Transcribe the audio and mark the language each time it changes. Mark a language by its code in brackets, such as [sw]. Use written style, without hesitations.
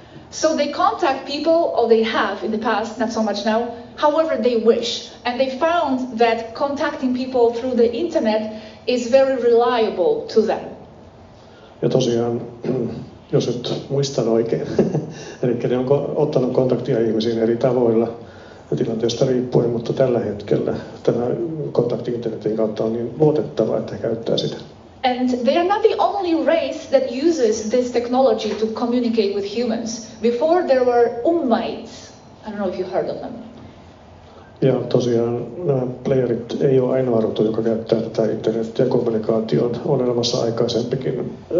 [en] So they contact people, or they have in the past, not so much now, however they wish. And they found that contacting people through the internet is very reliable to them. [fi] Ja tosiaan, jos nyt muistan oikein, eli ne on ottanut kontaktia ihmisiin eri tavoilla tilanteesta riippuen, mutta tällä hetkellä tämä kontakti internetin kautta on niin luotettava, että he käyttää sitä. [en] And they are not the only race that uses this technology to communicate with humans. Before there were Ummites. I don't know if you heard of them. [fi] Ja tosiaan nämä playerit ei ole ainoa rotu, joka käyttää tätä internetin kommunikaation. On olemassa aikaisempikin.